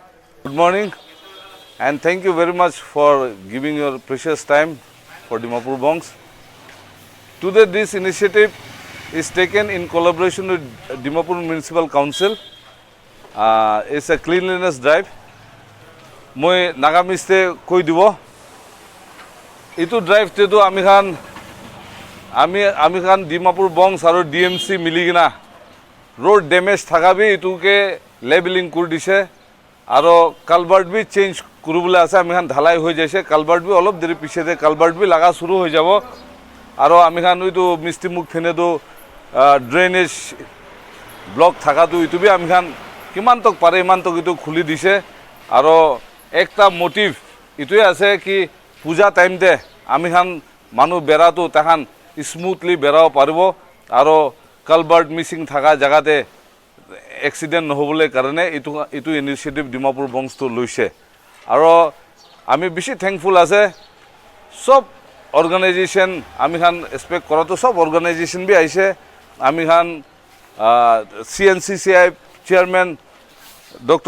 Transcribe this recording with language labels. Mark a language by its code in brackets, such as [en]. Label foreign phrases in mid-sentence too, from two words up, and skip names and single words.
[en] Good morning, and thank you very much for giving your precious time for Dimapur Bongs. Today this initiative is taken in collaboration with Dimapur Municipal Council. It's a cleanliness drive. [nag] Moi Nagamiste koi dibo. Itu drive tetu ami khan Dimapur Bongs aru DMC miligina [en] road damage [nag] thakabi itu ke labeling kur dise aru culvert bi change kurubole ase ami khan dhalai hoi jaise culvert bi olop deri piche de culvert bi laga shuru hoi jabo aru ami khan itu misti muk phene do drainage block thakatu itu bi ami khan kiman tok pare iman tok itu khuli dise aru ekta motive itu ase ki puja time de ami khan manu beratu tahan smoothly berao paribo aru culvert missing thaka jagate accident নহবলে karone itu initiative Dimapur Bongs to loise aru ami bishi thankful ase sob organization ami khan expect kora to sob organization bi aise ami khan CNCCI chairman Dr.